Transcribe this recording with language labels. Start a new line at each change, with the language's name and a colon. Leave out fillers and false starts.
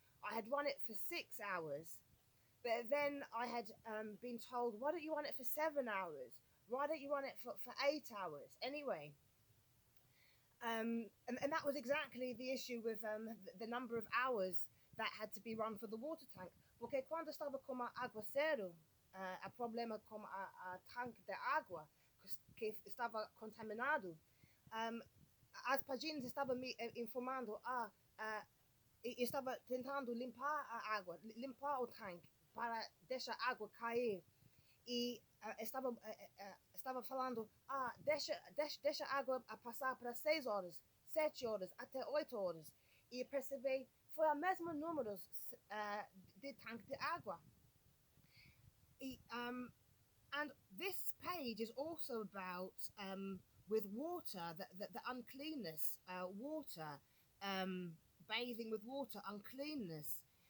English: I had run it for 6 hours, but then I had been told, why don't you run it for 7 hours? Why don't you run it for 8 hours? Anyway, and that was exactly the issue with the number of hours that had to be run for the water tank.
Portuguese: Porque quando estava com a aguaceiro, a problema com a tanque de água que estava contaminado, as páginas estavam me informando, estava tentando limpar a água, limpar o tanque para deixar a água cair. E estava falando, deixa a água a passar para 6 horas, 7 horas, até 8 horas. E percebi, foi o mesmo número de tanque de água.
English: And this page is also about with water, the uncleanness, water, bathing with water, uncleanness.